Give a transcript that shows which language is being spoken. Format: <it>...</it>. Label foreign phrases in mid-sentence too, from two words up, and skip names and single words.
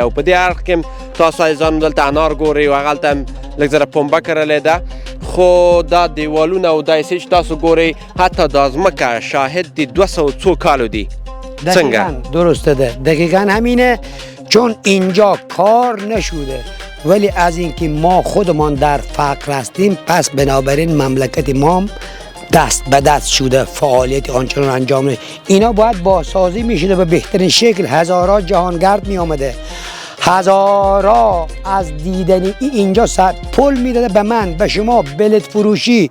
<ps>او په دې اړخ کې هم تاسو عزیزانو دلته انار ګورئ او هغلته هم لږ زره پنبه کرلې ده، خو دا دیوالونه او دا چې تاسو ګورئ حتی دا ځمکه شاهد د 200 څو کالو دی. څنګه؟</ps> <fa>درسته ده، دقیقا همینه، چون اینجا کار نشده ولی از اینکه ما خودمان در فقر هستیم پس بنابراین مملکت ما دست به دست شده، فعالیت آنچنان انجام نشده. اینا باید بازسازی میشده به بهترین شکل. هزارها جهانگرد می آمده، هزارها از دیدنی اینجا پول میداده به من، به شما، بلیط فروشی.</fa>